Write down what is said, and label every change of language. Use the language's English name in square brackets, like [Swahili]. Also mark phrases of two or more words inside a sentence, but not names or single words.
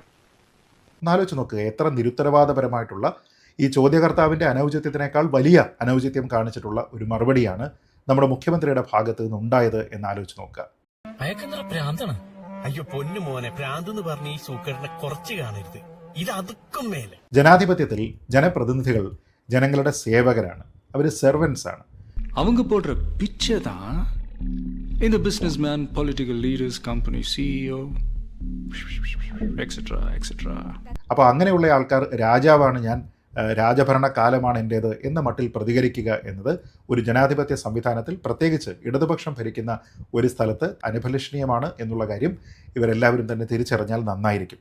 [Malayalam] എന്നാലോചിച്ച് നോക്കുക, എത്ര നിരുത്തരവാദപരമായിട്ടുള്ള ഈ ചോദ്യകർത്താവിൻ്റെ അനൗചിത്യത്തിനേക്കാൾ വലിയ അനൗചിത്യം കാണിച്ചിട്ടുള്ള ഒരു മറുപടിയാണ് നമ്മുടെ മുഖ്യമന്ത്രിയുടെ ഭാഗത്ത് നിന്ന് ഉണ്ടായത് എന്നാലോചിച്ച് നോക്കുക. അയ്യോ പൊന്നു മോനെ, പ്രാന്തെന്ന് പറഞ്ഞ ഈ സൂക്കറിനെ കുറച്ച് കാണരുത്, ഇത് അതുക്കും മേലെ. ജനാധിപത്യത്തിൽ ജനപ്രതിനിധികൾ ജനങ്ങളുടെ സേവകരാണ്, അവർ സെർവൻസ് ആണ്. [Tamil] அவங்க போடுற பிச்சை தான் இந்த [English] businessman, political leaders, company CEO etcetera etcetera. [Malayalam] അപ്പോൾ അങ്ങനെയുള്ള ആൾക്കാർ രാജാവാണ് ഞാൻ, രാജഭരണകാലമാണ് എൻ്റേത് എന്ന മട്ടിൽ പ്രതികരിക്കുക എന്നത് ഒരു ജനാധിപത്യ സംവിധാനത്തിൽ, പ്രത്യേകിച്ച് ഇടതുപക്ഷം ഭരിക്കുന്ന ഒരു സ്ഥലത്ത് അനഭിലഷണീയമാണ് എന്നുള്ള കാര്യം ഇവരെല്ലാവരും തന്നെ തിരിച്ചറിഞ്ഞാൽ നന്നായിരിക്കും.